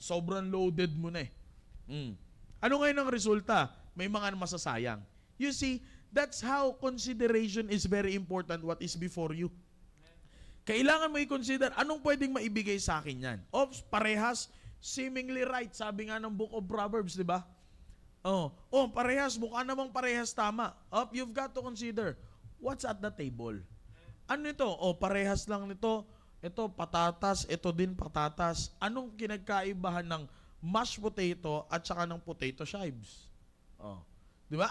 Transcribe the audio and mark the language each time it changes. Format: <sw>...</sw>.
<tl>Sobrang loaded mo na Ano ngayon ang resulta? May mga masasayang.</tl> <en>You see, that's how consideration is very important, what is before you.</en> <tl>Kailangan mo i-consider, anong pwedeng maibigay sa akin yan?</tl> <en>Parehas, seemingly right.</en> <tl>Sabi nga ng Book of Proverbs, di ba? Parehas, mukha namang parehas tama.</tl> <en>You've got to consider, what's at the table?</en> <tl>Ano ito? Parehas lang nito. Ito, patatas. Ito din, patatas. Anong kinagkaibahan ng mashed potato at saka ng potato chives? Di ba?</tl>